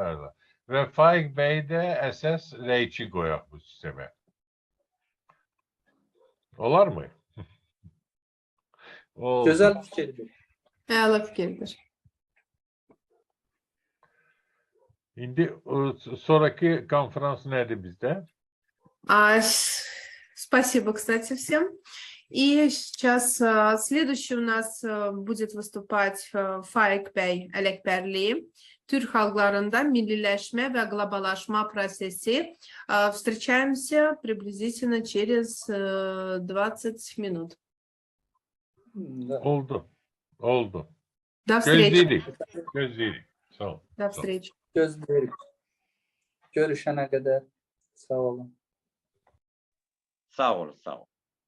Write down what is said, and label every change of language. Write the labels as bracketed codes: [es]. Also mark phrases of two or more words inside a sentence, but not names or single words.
[az] Və Faik bəy də əsas rəyçi qoyaq bu sistemə. Olar mı? Gözəl fikirdir. Əla fikirdir. İndi sonraki konferans nədir bizdə? [ru] Спасибо, кстати, всем. И сейчас следующий у нас будет выступать Faik Bey Elekberli. [az] Türk halklarında milliləşmə və qloballaşma prosesi. [ru] Встречаемся приблизительно через 20 минут. [az] Oldu. Oldu. [ru] До встречи. [az] Gözləyirik. Sağ ol. [ru] До встречи. [az] Gözləyirik. Görüşənə qədər sağ olun. Sağ olun, sağ olun.